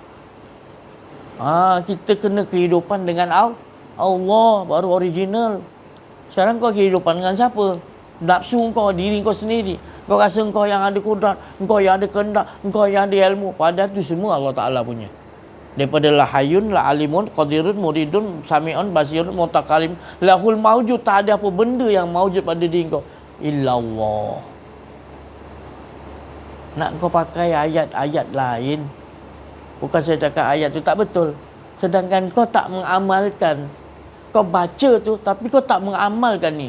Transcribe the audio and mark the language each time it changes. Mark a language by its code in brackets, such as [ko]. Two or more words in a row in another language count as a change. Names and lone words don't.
[ms] Kita kena kehidupan dengan Allah baru original. Sekarang kau kehidupan dengan siapa? Nafsu kau, diri kau sendiri. Kau rasa kau yang ada kudrat, kau yang ada kehendak, kau yang ada ilmu. Padahal tu semua Allah Ta'ala punya. [ar] Daripada لا حيٌّ، لا عليمٌ، قديرٌ، مريدٌ، سميعٌ، بصيرٌ، متكلّمٌ، له الموجود. [ms] Tak ada apa benda yang mawjud pada diri kau illallah. Nak kau pakai ayat-ayat lain, bukan saya cakap ayat tu tak betul, sedangkan kau tak mengamalkan. Kau baca tu tapi kau tak mengamalkan ni.